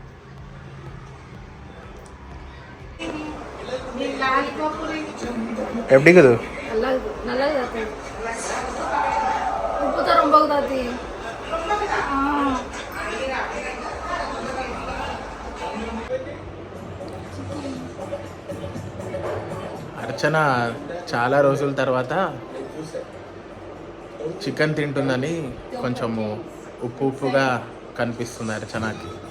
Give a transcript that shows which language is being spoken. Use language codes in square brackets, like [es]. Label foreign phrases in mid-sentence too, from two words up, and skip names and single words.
[ta] எப்படி இருக்குது? நல்லா இருக்குது. உப்பு தான் ரொம்ப தாத்தி. [te] అర్చన చాలా రోజుల తర్వాత చికెన్ తింటుందని కొంచెము ఉప్పుగా కనిపిస్తుంది అర్చనకి.